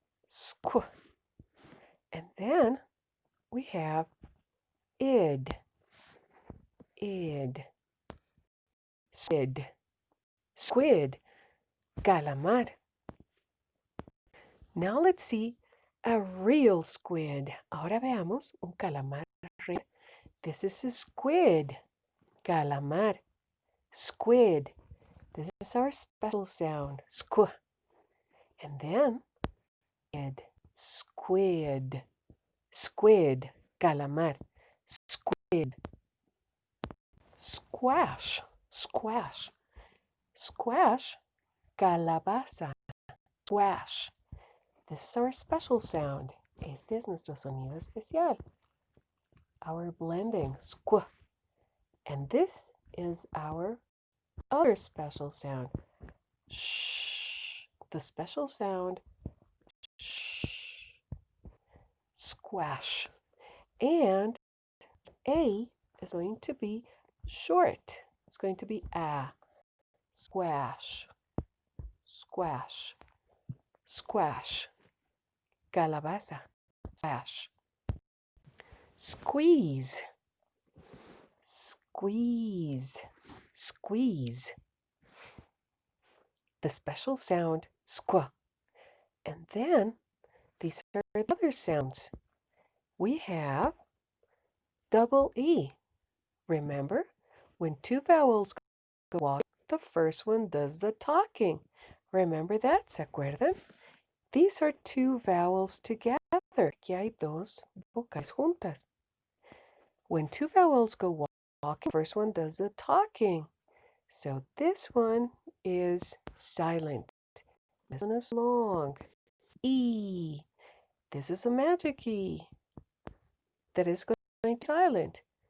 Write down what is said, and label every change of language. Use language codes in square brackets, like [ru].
[en] Squ. And then we have id. Id. Squid. Squid. Calamar. Now let's see a real squid. [es] Ahora veamos un calamar real. [en] This is a squid. Calamar. Squid. This is our special sound. Squ. And then squid. Squid. Calamar. Squid. Squash. Squash. Squash. Calabaza. Squash. This is our special sound. [es] Este es nuestro sonido especial. [en] Our blending. Squ. And this is our other special sound. Shh. The special sound. Shh. Squash. And A is going to be short. It's going to be a. Squash. Squash. Squash. Calabaza. Squash. Squeeze. Squeeze. Squeeze. The special sound squ. And then these are the other sounds. We have double E. Remember, when two vowels go walking, the first one does the talking. Remember that? [es] ¿Se acuerdan? [en] These are two vowels together. [es] Aquí hay dos vocales juntas. [en] When two vowels go walking, the first one does the talking. So this one is silent. This one is long. E. This is a magic E that is going to be silent.